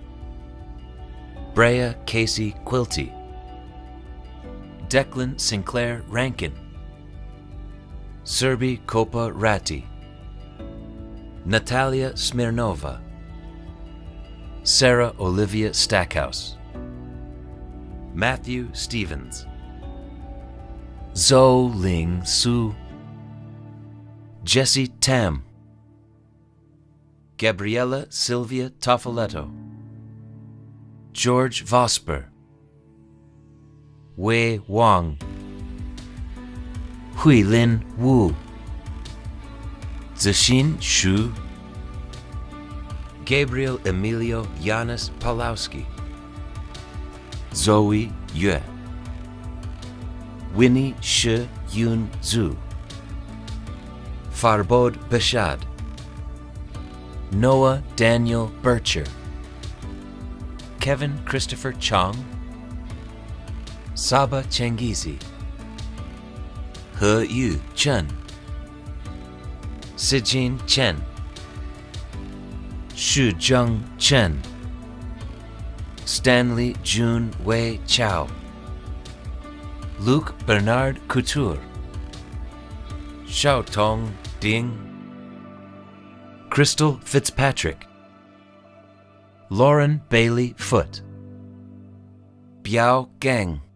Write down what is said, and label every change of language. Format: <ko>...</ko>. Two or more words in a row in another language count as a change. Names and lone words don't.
<en>Brea Casey Quilty, Declan Sinclair Rankin, Serbi Kopa Ratti, Natalia Smirnova, Sarah Olivia Stackhouse, Matthew Stevens, Zhou Ling Su Jessie Tam, Gabriella Sylvia Toffoletto, George Vosper, Wei Wang, Huilin Wu, Zixin Xu, Gabriel Emilio Yanis Palowski, Zoe Yue, Winnie Shi Yun Zhu, Farbod Bashad, Noah Daniel Bircher, Kevin Christopher Chong, Saba Chengizi, He Yu Chen, Sijin Chen, Shu Zheng Chen, Stanley Jun Wei Chao, Luke Bernard Couture, Xiao Tong Ding, Crystal Fitzpatrick, Lauren Bailey Foote, Biao Gang,</en>